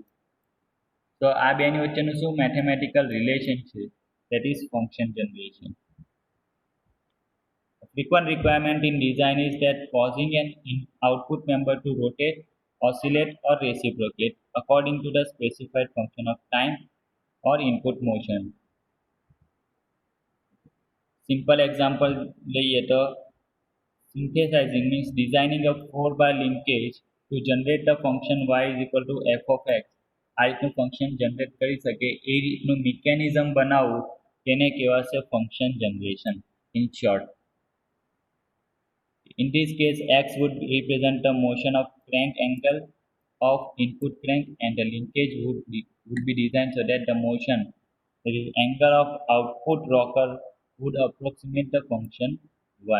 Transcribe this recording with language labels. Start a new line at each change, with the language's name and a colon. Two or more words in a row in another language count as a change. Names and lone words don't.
Gujarati: તો આ બેની વચ્ચેનું શું
English: mathematical relation
Gujarati: છે,
English: that is function generation. Frequent requirement in design is that causing an output member to rotate, oscillate or reciprocate according to the specified function of time or input motion. Simple example
Gujarati: લઈએ તો
English: synthesizing means designing a 4-bar linkage to generate the function y is equal to f of x.
Gujarati: આ રીતનું
English: function generate
Gujarati: કરી શકે એ રીતનું મિકેનિઝમ બનાવવું તેને કહેવાશે
English: function generation in short. In this case, x would represent the motion of crank angle of input crank and the linkage would be designed so that the motion, that is angle of output rocker, would approximate the function y.